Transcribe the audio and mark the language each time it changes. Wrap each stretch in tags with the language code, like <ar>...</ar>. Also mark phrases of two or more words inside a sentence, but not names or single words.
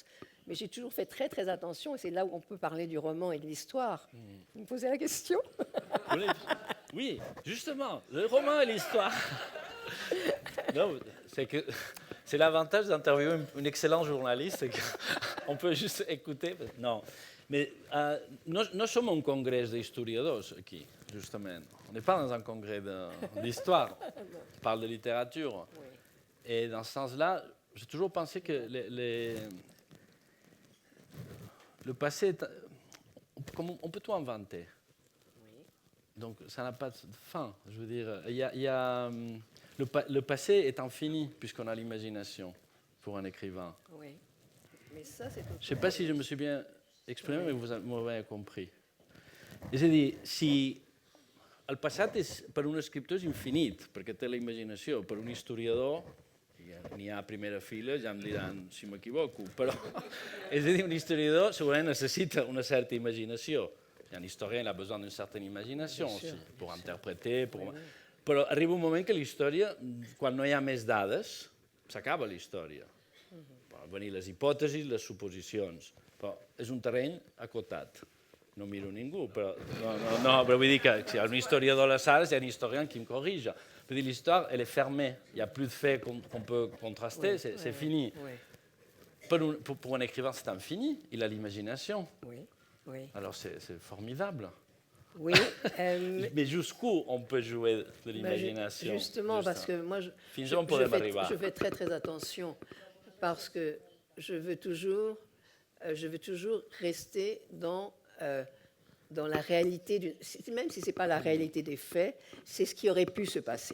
<fr>Mais j'ai toujours fait très très attention et c'est là où on peut parler du roman et de l'histoire. Vous me posez la question? Oui, justement, le roman et l'histoire. Non, c'est l'avantage d'interviewer une excellente journaliste, c'est qu'on peut juste écouter. Non, mais</fr> <ca>no som un congrés d'historiadors, aquí, justament.</ca> <fr>On n'est pas dans un congrès d'histoire. On parle de littérature. Oui. Et dans ce sens-là, j'ai toujours pensé que le passé, on peut tout inventer. Oui. Donc ça n'a pas de fin. Je veux dire, le passé est infini puisqu'on a l'imagination pour un écrivain. Oui. Mais ça, c'est... Je ne sais pas si je me suis bien exprimé, oui. Mais vous m'avez compris.</fr> <ca>És a dir, si el passat per un escriptor és infinit, perquè té la imaginació, per un historiador, n'hi ha a primera fila, ja em diran si m'equivoco, però és a dir, un historiador segurament necessita una certa imaginació.</ca> <fr>Un historien a besoin d'une certaine imagination aussi, pour interpréter.</fr> <ca>Però arriba un moment que la història, quan no hi ha més dades, s'acaba la història. Poden venir les hipòtesis, les suposicions, però és un terreny acotat. No miro ningú, però però vull dir que si hi ha un historiador a la sala,</ca> <fr>il y a un historien qui me corrige.</fr> <ca>Vull dir,</ca> <fr>l'histoire, elle est fermée. Il n'y a plus de faits qu'on peut contraster, c'est fini. Pour un écrivain, c'est infini. Il a l'imagination. Alors c'est formidable. Oui. Mais jusqu'où on peut jouer de l'imagination? Justement, parce que moi, je fais très très attention, parce que je veux toujours rester dans la réalité, même si ce n'est pas la réalité des faits, c'est ce qui aurait pu se passer.</fr>